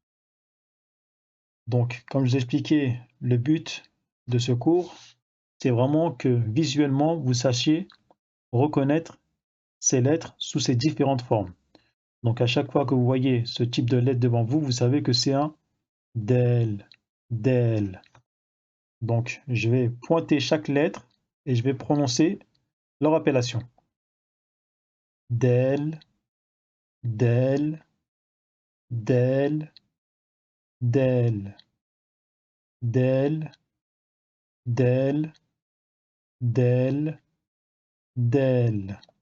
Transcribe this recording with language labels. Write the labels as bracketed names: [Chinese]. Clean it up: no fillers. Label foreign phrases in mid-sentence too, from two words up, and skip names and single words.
[French] Donc, comme je vous ai expliqué, le but de ce cours, c'est vraiment que visuellement, vous sachiez reconnaître ces lettres sous ces différentes formes. Donc, à chaque fois que vous voyez ce type de lettre devant vous, vous savez que c'est un del, del. Donc, je vais pointer chaque lettre et je vais prononcer leur appellation. [Arabic] Del, del, del, del, del, del, del, del,